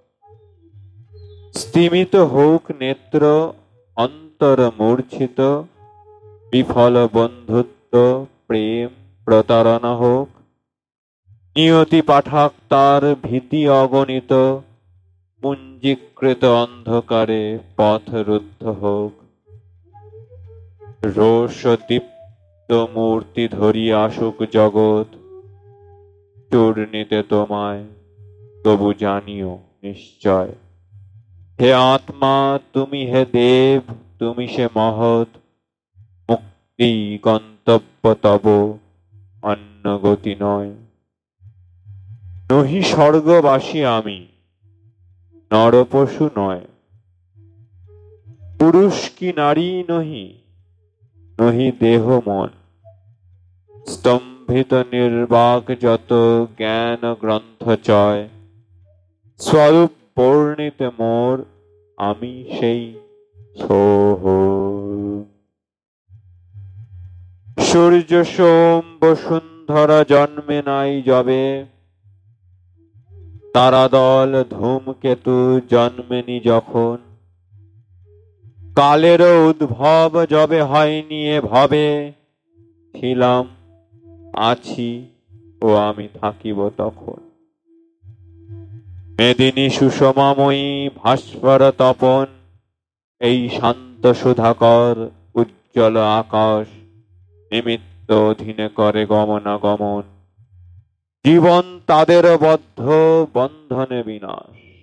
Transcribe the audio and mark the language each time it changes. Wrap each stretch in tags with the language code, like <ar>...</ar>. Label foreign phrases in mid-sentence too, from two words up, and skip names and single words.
<bn>স্তিমিত হোক নেত্র অন্তর মূর্ছিত বিফল বন্ধুত্ব প্রেম প্রতারণা হোক নিয়তি পাঠক তার ভীতি অগণিত পুঞ্জীকৃত অন্ধকারে পথ রুদ্ধ হোক রোষ দীপ্ত মূর্তি ধরি আসুক জগত চূর্ণিতে তোমায় তবু জানিও নিশ্চয় হে আত্মা তুমি হে দেব তুমি সে মহৎ মুক্তি গন্তব্য তব অন্ন গতি নয় নহি স্বর্গবাসী আমি নরপশু নয় পুরুষ কি নারী নহি নহি দেহ মন স্তম্ভিত নির্বাক যত জ্ঞান গ্রন্থ চয় স্বরূপ বর্ণিত মোর আমি সেই সোহ সূর্য সোম বসুন্ধরা জন্মে নাই যবে তারাদল ধূমকেতু জন্মেনি যখন কালের উদ্ভব যবে হয়নি এ ভবে ছিলাম আছি ও আমি থাকিব তখন মেদিনী সুষমাময়ী ভাস্বর তপন এই শান্ত সুধাকর উজ্জ্বল আকাশ নিমিত্ত অধীনে করে গমনাগমন জীবন তাদের বদ্ধ বন্ধনে বিনাশ</bn>